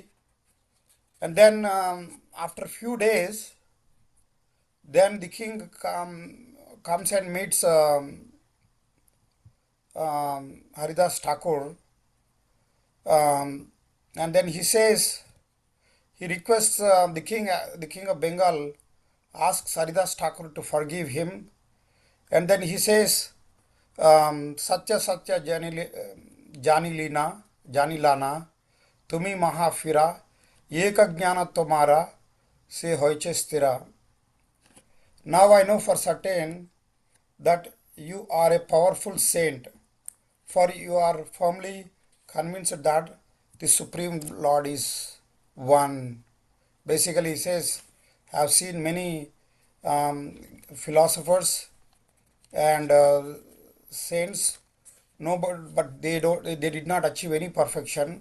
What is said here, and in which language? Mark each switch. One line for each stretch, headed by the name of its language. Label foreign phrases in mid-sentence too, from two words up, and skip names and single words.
English: And then after a few days, then the king comes and meets Haridas Thakur, and then he says, he requests the king of Bengal asks Haridas Thakur to forgive him, and then he says,
Bangla: সত্য সত্য জানিলাম তুমি মহাপীর এক জ্ঞান তোমার সে হইছে স্থির.
English: Now I know for certain that you are a powerful saint, for you are firmly convinced that the Supreme Lord is one. Basically, he says, I have seen many philosophers and saints, no, but they did not achieve any perfection.